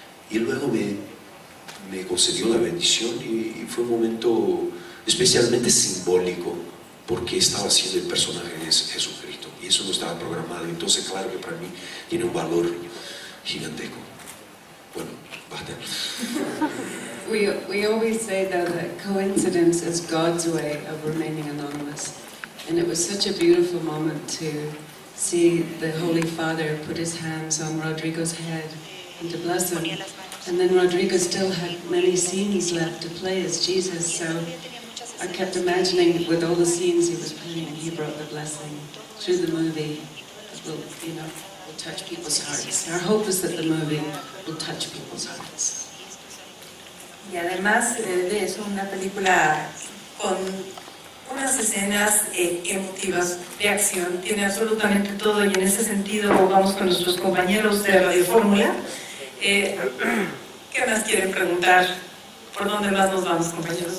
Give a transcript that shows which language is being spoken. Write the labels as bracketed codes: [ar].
[es] Y luego me concedió la bendición y fue un momento especialmente simbólico, porque estaba haciendo el personaje de Jesucristo y eso no estaba programado. Entonces claro que para mí tiene un valor gigantesco. Bueno, basta. [en] We always say though that coincidence is God's way of remaining anonymous, and it was such a beautiful moment to see the Holy Father put his hands on Rodrigo's head and to bless him, and then Rodrigo still had many scenes left to play as Jesus, so I kept imagining with all the scenes he was playing, he brought the blessing through the movie. It will, will touch people's hearts. Our hope is that the movie will touch people's hearts. [es] Y además de eso, una película con unas escenas emotivas de acción, tiene absolutamente todo, y en ese sentido vamos con nuestros compañeros de Radio Fórmula. ¿Qué más quieren preguntar? ¿Por dónde más nos vamos, compañeros?